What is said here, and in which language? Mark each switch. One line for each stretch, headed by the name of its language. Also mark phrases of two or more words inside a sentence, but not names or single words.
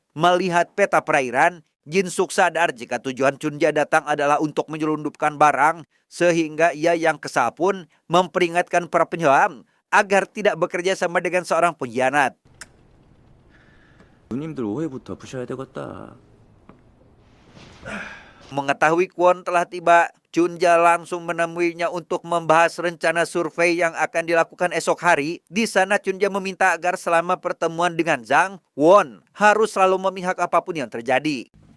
Indonesian: Melihat peta perairan, Jin Suk sadar jika tujuan Chunja datang adalah untuk menyelundupkan barang, sehingga ia yang kesal pun memperingatkan para penyelam agar tidak bekerja sama dengan seorang pengkhianat.
Korean: 누님들 오해부터 푸셔야 되겠다.
Indonesian: Mengetahui Kwon telah tiba, Chunja langsung menemuinya untuk membahas rencana survei yang akan dilakukan esok hari. Di sana Chunja meminta agar selama pertemuan dengan Zhang, Kwon harus selalu memihak apapun yang terjadi.